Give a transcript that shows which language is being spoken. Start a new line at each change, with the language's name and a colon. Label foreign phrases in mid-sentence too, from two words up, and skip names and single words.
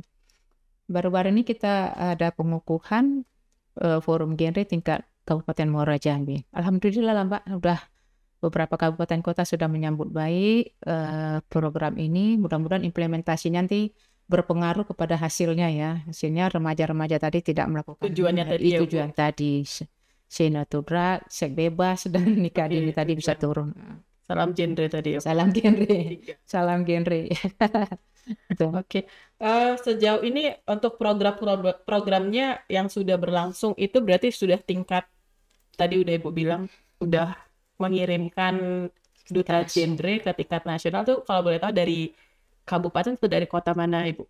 Indonesian: Baru-baru ini kita ada pengukuhan forum genre tingkat Kabupaten Muara Jambi. Alhamdulillah lah Mbak, udah beberapa kabupaten kota sudah menyambut baik program ini. Mudah-mudahan implementasinya nanti berpengaruh kepada hasilnya ya. Hasilnya remaja-remaja tadi tidak melakukan tujuan tadi.
English: Say to drug,
Indonesian: seks bebas, dan nikah dini tadi bisa turun. Salam genre tadi ya. Salam genre. Salam genre. Oke. Sejauh ini untuk programnya yang sudah berlangsung itu berarti sudah tingkat, tadi udah Ibu bilang, udah mengirimkan duta genre ke tingkat nasional tuh, kalau boleh tahu dari kabupaten atau dari kota mana Ibu?